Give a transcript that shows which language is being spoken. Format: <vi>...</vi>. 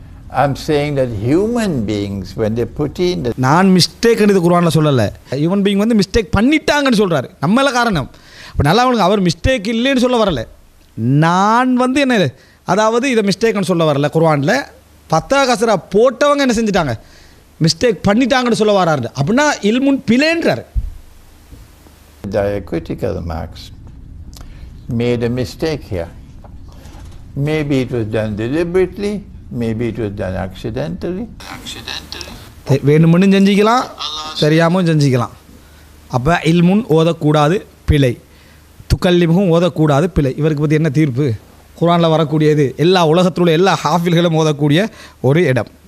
<en>I'm saying that human beings, when they put in the...</en> <ta>நான் mistake இது குர்ஆனில் சொல்லலை. ஹியூமன் பீயிங் வந்து மிஸ்டேக் பண்ணிட்டாங்கன்னு சொல்கிறாரு. நம்மள காரணம். இப்போ நல்லா அவனுக்கு அவர் மிஸ்டேக் இல்லைன்னு சொல்ல வரல. நான் வந்து என்ன, அதாவது இதை மிஸ்டேக்னு சொல்ல வரல. குர்ஆனில் பத்தா கசரா போட்டவங்க என்ன செஞ்சுட்டாங்க, மிஸ்டேக் பண்ணிட்டாங்கன்னு சொல்ல வராரு. அப்படின்னா இல்முன் பிழைன்றார்.</ta> <en>Diacritical marks made a mistake here. Maybe it was done deliberately, maybe it was done accidentally.</en> <ta>வேணும்னு செஞ்சிக்கலாம், தெரியாமல் செஞ்சிக்கலாம். அப்போ இல்முன் ஓதக்கூடாது பிழை, துக்கல்லிமும் ஓதக்கூடாது பிழை. இவருக்கு பற்றி என்ன தீர்ப்பு? குர்ஆனில் வரக்கூடியது எல்லா உலகத்தில் உள்ள எல்லா ஹாஃபில்களும் ஓதக்கூடிய ஒரு இடம்.</ta>